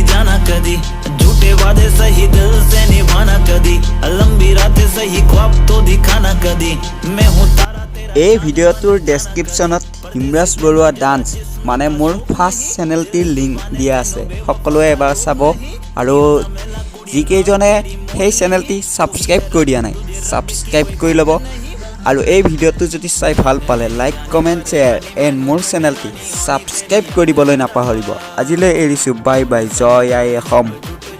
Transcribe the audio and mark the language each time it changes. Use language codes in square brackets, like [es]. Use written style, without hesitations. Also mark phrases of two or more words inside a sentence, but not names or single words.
[hi] जाना कदी झूठे वादे सही दिल से निभाना कदी लंबी रातें सही ख्वाब तो दिखाना कदी मैं हूँ तारा तेरा [as] এই ভিডিঅ'টোৰ ডেছক্ৰিপশ্যনত হিমৰাজ বৰুৱা ডান্স মানে মোৰ ফাৰ্ষ্ট চেনেলটিৰ লিংক দিয়া আছে সকলোৱে এবাৰ চাব আৰু যিকেইজনে সেই চেনেলটি ছাবস্ক্ৰাইব কৰি দিয়া নাই ছাবস্ক্ৰাইব কৰি ল'ব আৰু এই ভিডিঅ'টো যদি চাই ভাল পালে [en] like comment share and [as] মোৰ চেনেলটি ছাবস্ক্ৰাইব কৰিবলৈ নাপাহৰিব আজিলৈ এৰিছোঁ [en] bye bye [as] জয় আই অসম